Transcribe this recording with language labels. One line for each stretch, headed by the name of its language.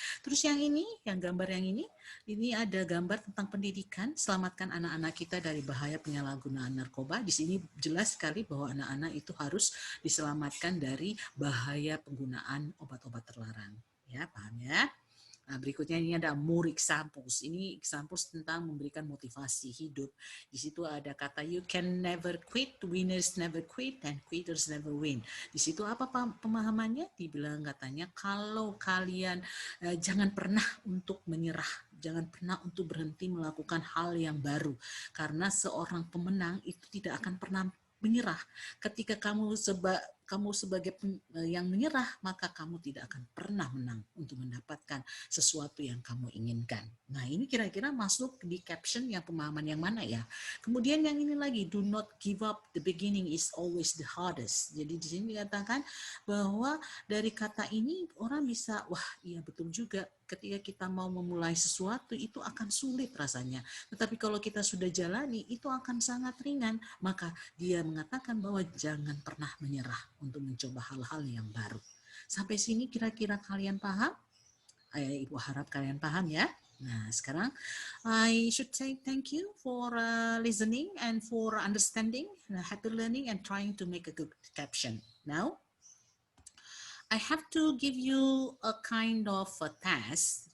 Indonesian: Terus yang ini, yang gambar yang ini ada gambar tentang pendidikan, selamatkan anak-anak kita dari bahaya penyalahgunaan narkoba. Di sini jelas sekali bahwa anak-anak itu harus diselamatkan dari bahaya penggunaan obat-obat terlarang. Ya, paham ya? Nah, berikutnya ini ada
English: more examples.
Indonesian: Ini examples tentang memberikan motivasi hidup. Di situ ada kata
English: you can never quit, winners never quit, and quitters never win.
Indonesian: Di situ apa pemahamannya? Dibilang katanya kalau kalian jangan pernah untuk menyerah, jangan pernah untuk berhenti melakukan hal yang baru. Karena seorang pemenang itu tidak akan pernah menyerah. Ketika kamu sebagai yang menyerah, maka kamu tidak akan pernah menang untuk mendapatkan sesuatu yang kamu inginkan. Nah, ini kira-kira masuk di caption yang pemahaman yang mana ya? Kemudian yang ini lagi,
English: do not give up, the beginning is always the hardest.
Indonesian: Jadi di sini dikatakan bahwa dari kata ini orang bisa, wah iya betul juga, ketika kita mau memulai sesuatu itu akan sulit rasanya. Tetapi kalau kita sudah jalani, itu akan sangat ringan. Maka dia mengatakan bahwa jangan pernah menyerah untuk mencoba hal-hal yang baru. Sampai sini kira-kira kalian paham? Ibu harap kalian paham ya. Nah, sekarang
English: I should say thank you for listening and for understanding, happy learning and trying to make a good caption. Now, I have to give you a kind of a task.